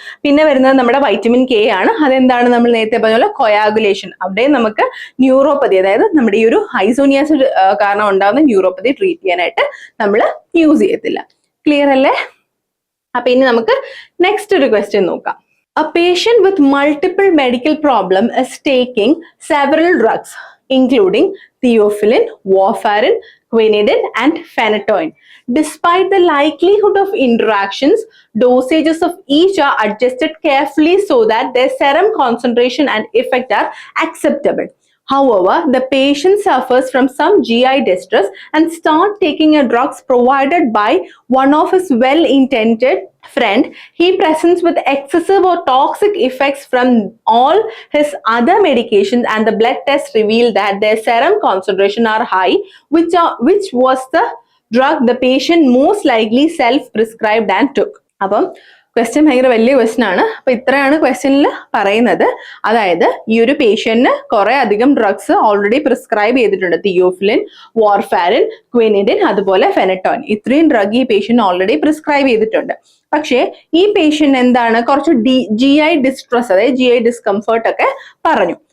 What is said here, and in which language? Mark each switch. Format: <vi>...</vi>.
<ml>പിന്നെ വരുന്നത് നമ്മുടെ വൈറ്റമിൻ K ആണ്. അതെന്താണ്? നമ്മൾ നേരത്തെ പറഞ്ഞ പോലെ കൊയാഗുലേഷൻ, അവിടെ നമുക്ക് ന്യൂറോപ്പതി, അതായത് നമ്മുടെ ഈ ഒരു ഐസോനിയാസിഡ് കാരണം ഉണ്ടാകുന്ന ന്യൂറോപ്പതി ട്രീറ്റ് ചെയ്യാനായിട്ട് നമ്മൾ യൂസ് ചെയ്യത്തില്ല. ക്ലിയർ അല്ലേ? അപ്പൊ ഇനി നമുക്ക് നെക്സ്റ്റ് ഒരു ക്വസ്റ്റ്യൻ നോക്കാം.</ml> <en>A patient with multiple medical problem is taking several drugs including theophylline, warfarin, quinidine and phenytoin. Despite the likelihood of interactions, dosages of each are adjusted carefully so that their serum concentration and effect are acceptable. However, the patient suffers from some GI distress and starts taking a drugs provided by one of his well-intended friend. He presents with excessive or toxic effects from all his other medications, and the blood tests reveal that their serum concentration are high, which was the drug the patient most likely self-prescribed and took.</en> <ml>അപ്പം question ഭയങ്കര വലിയ question ആണ്. അപ്പൊ ഇത്രയാണ് ക്വസ്റ്റ്യനിൽ പറയുന്നത്. അതായത് ഈ ഒരു പേഷ്യന്റിന് കുറെ അധികം ഡ്രഗ്സ് ഓൾറെഡി പ്രിസ്ക്രൈബ് ചെയ്തിട്ടുണ്ട്. തിയോഫിലിൻ, വാർഫാരിൻ, ക്വിനിഡിൻ, അതുപോലെ ഫെനറ്റോയിൻ. ഇത്രയും ഡ്രഗ് ഈ പേഷ്യന്റ് ഓൾറെഡി പ്രിസ്ക്രൈബ് ചെയ്തിട്ടുണ്ട്. പക്ഷേ ഈ പേഷ്യന്റ് എന്താണ്, കുറച്ച് GI ഡിസ്ട്രസ്, അതായത് GI ഡിസ്കംഫേർട്ട് ഒക്കെ പറഞ്ഞു.</ml>